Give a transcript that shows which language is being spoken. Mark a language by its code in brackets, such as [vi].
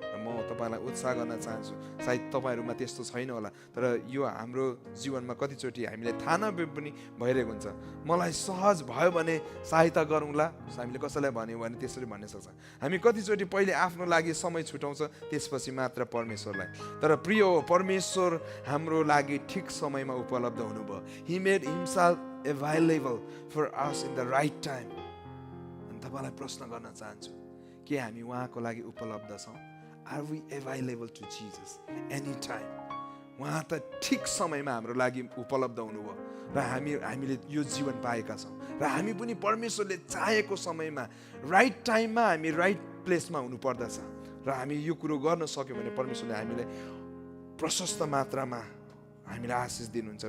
[ne] र म तपाईँलाई उत्साह गर्न चाहन्छु, सायद तपाईँहरूमा त्यस्तो छैन होला, तर यो हाम्रो जीवनमा कतिचोटि हामीले थाहा नभए पनि भइरहेको हुन्छ। मलाई सहज भयो भने सहायता गरौँला, हामीले कसैलाई भन्यो भने त्यसरी भन्ने सक्छ। हामी कतिचोटि पहिले आफ्नो लागि समय छुटाउँछ, त्यसपछि मात्र परमेश्वरलाई। तर प्रिय हो, परमेश्वर हाम्रो लागि ठिक समयमा उपलब्ध हुनुभयो। [en] He made himself available for us in the right time. [ne] तपाईँलाई प्रश्न गर्न चाहन्छु, के हामी उहाँको लागि उपलब्ध छौँ? [en] Are we available to Jesus anytime? [ne] उहाँ त ठिक समयमा हाम्रो लागि उपलब्ध हुनुभयो र हामीले यो जीवन पाएका छौँ र हामी पनि परमेश्वरले चाहेको समयमा राइट टाइममा हामी राइट प्लेसमा हुनुपर्दछ र हामी यो कुरो गर्न सक्यौँ भने परमेश्वरले हामीलाई प्रशस्त मात्रामा हामीलाई आशिष दिनुहुन्छ।